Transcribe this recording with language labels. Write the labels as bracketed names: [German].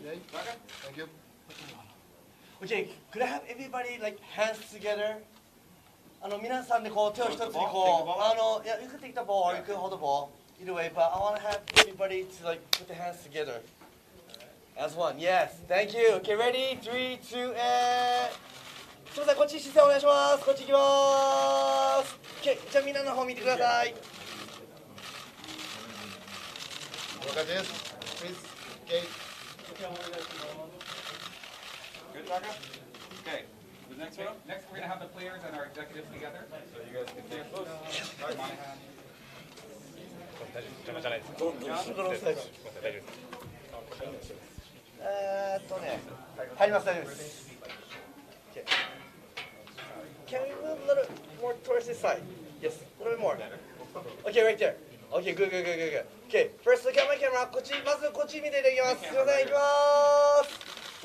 [English] Okay. Thank you. Okay, could I have everybody like hands together? [Japanese] 皆さんでこう手を一つにこう [English] you can take the ball or you can hold the ball either way, but I want to have everybody to like put the hands together as one. Yes, thank you. Okay, ready? 3, 2, and [Japanese] すみません、こっち姿勢お願いします。こっち行きます。Okay, じゃあみんなの方見てください。 [English] Look at this, please. Okay. Good, Taka? Okay. The next one? Next, we're going to have the players and our executives together. So you guys can stay close. Start Monahan. [Japanese] 入ります、大丈夫です。Okay. [English] Can we move a little more towards this side? Yes, a little bit more. Okay, right there. Okay, good, good, good, good, good. Okay, first look at my camera. [Japanese] こっち、まずこっち見ていただきます。すみません、いきます。